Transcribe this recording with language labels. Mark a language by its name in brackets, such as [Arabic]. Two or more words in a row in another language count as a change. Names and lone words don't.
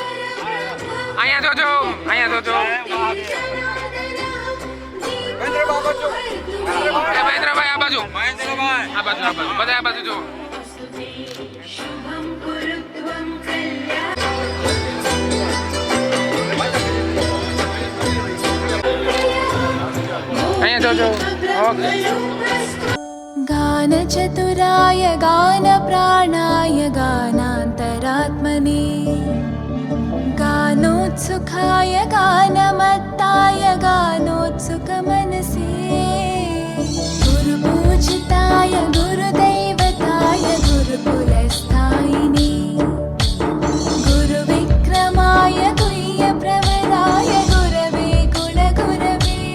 [Gujarati] અહીંયા જોજો, મહેન્દ્રભાઈ આ બાજુ, બધા આ બાજુ જો. અહીંયા જોજો. ઓકે. [Sanskrit] गानचतुराय गानप्राणाय गानान्तरात्मने गानोत्सुखाय गानमत्ताय गानोत्सुकमनसे गुरुपूजिताय गुरुदैवताय गुरुकुलस्थायिने गुरुविक्रमाय गुह्यप्रवराय गुरवे गुणगुरवे